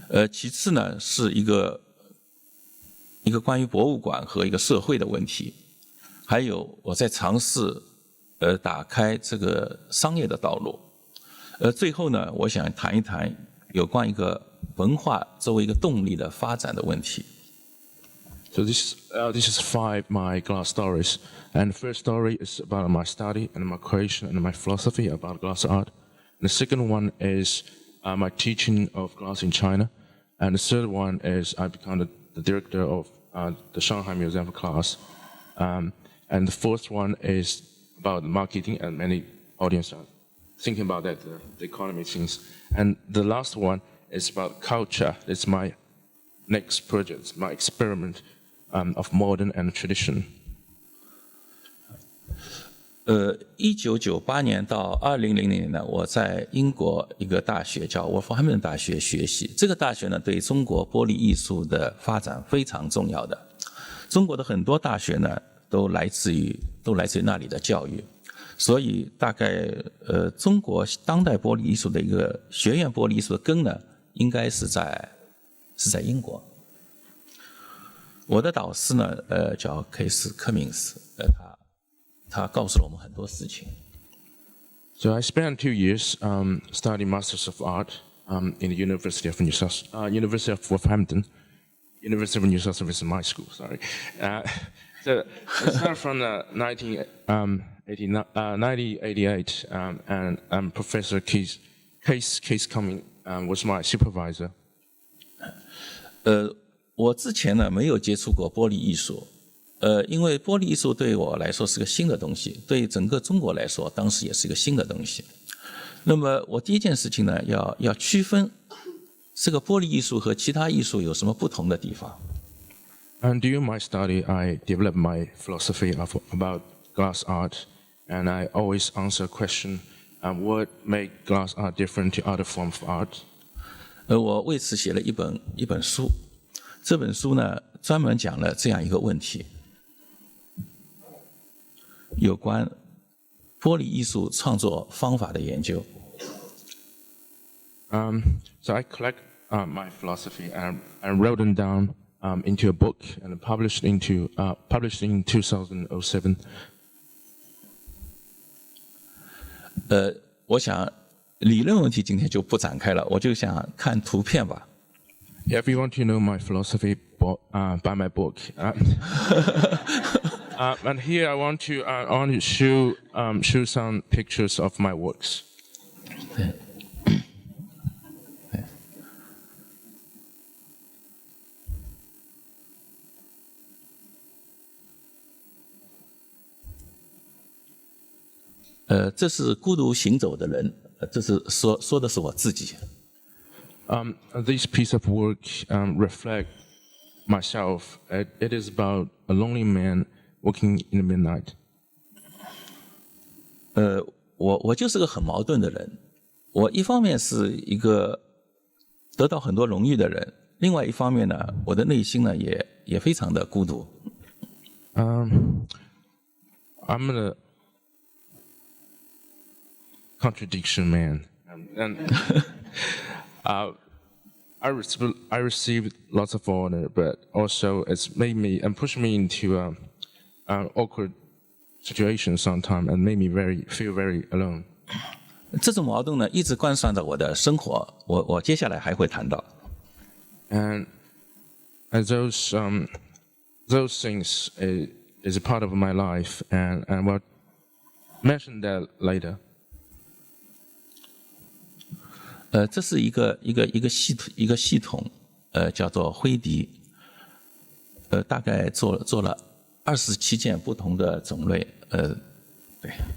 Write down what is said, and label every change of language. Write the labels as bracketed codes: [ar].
[zh] 其次呢，是一个关于博物馆和一个社会的问题，还有我在尝试打开这个商业的道路。最后呢，我想谈一谈有关一个文化作为一个动力的发展的问题。 [en] So this is 5 my glass stories, and the first story is about my study and my creation and my philosophy about glass art. And the second one is my teaching of glass in China, and the third one is I become the director of the Shanghai Museum of Glass, and the fourth one is about marketing, and many audience are thinking about that, the economy things. And the last one is about culture. It's my next project, my experiment. Of modern and tradition. [zh] 1998年到2000年呢，我在英国一个大学叫沃夫汉顿大学学习。这个大学呢，对中国玻璃艺术的发展非常重要的。中国的很多大学呢，都来自于那里的教育。所以大概中国当代玻璃艺术的一个学院玻璃艺术的根呢，应该是在英国。我的导师呢，叫凯斯·科明斯，他告诉了我们很多事情。 [en] So I spent 2 years studying Masters of Art in the University of University of Wolverhampton. University of New South Wales is my school. Sorry. So I started from 1988, and Professor Case Cumming was my supervisor. [zh] 我之前呢没有接触过玻璃艺术，因为玻璃艺术对我来说是个新的东西，对整个中国来说，当时也是一个新的东西。那么我第一件事情呢，要区分这个玻璃艺术和其他艺术有什么不同的地方。 [en] And during my study, I developed my philosophy about glass art, and I always answer a question: what make glass art different to other forms of art? [zh] 我为此写了一本书。这本书呢，专门讲了这样一个问题。有关玻璃艺术创作方法的研究。 [en] So I collect my philosophy and wrote them down into a book and published in 2007. [zh] 我想理论问题今天就不展开了，我就想看图片吧。 [en] If you want to know my philosophy, buy my book. And here I want to show some pictures of my works. [zh] 这是孤独行走的人，这是说的是我自己。 [en] This piece of work reflect myself. It is about a lonely man walking in the midnight. [zh] 我就是个很矛盾的人。我一方面是一个得到很多荣誉的人，另外一方面呢，我的内心呢也非常的孤独。 [en] I'm a contradiction man, and I received lots of honor, but also it's made me and pushed me into an awkward situation sometimes, and made me feel very alone. [zh] 这种矛盾呢，一直贯穿着我的生活。我接下来还会谈到。 [en] And those things is a part of my life, and we'll mention that later. [zh] 这是一个系统，叫做灰笛，大概做了27件不同的种类，对。